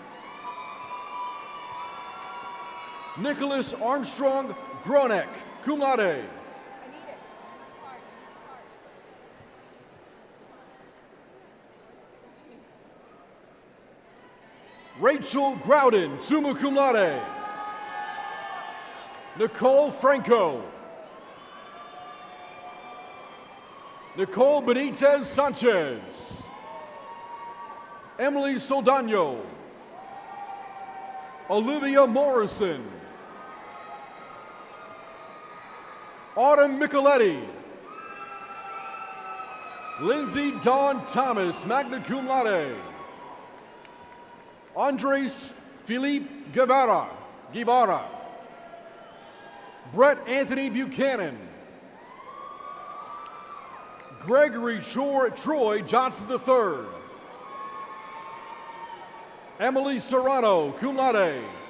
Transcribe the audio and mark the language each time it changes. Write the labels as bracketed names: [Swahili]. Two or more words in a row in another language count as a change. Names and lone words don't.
[English] Nicholas Armstrong Gronek, [Latin] cum laude. [English] Rachel Grouden, [Latin] summa cum laude. [English] Nicole Franco. Nicole Benitez Sanchez. Emily Soldano. Olivia Morrison. Autumn Micheletti. Lindsay Dawn Thomas, [Latin] magna cum laude. [English] Andres Philippe Guevara. Brett Anthony Buchanan. Gregory Troy Johnson III. Emily Serrano, [Latin] cum laude.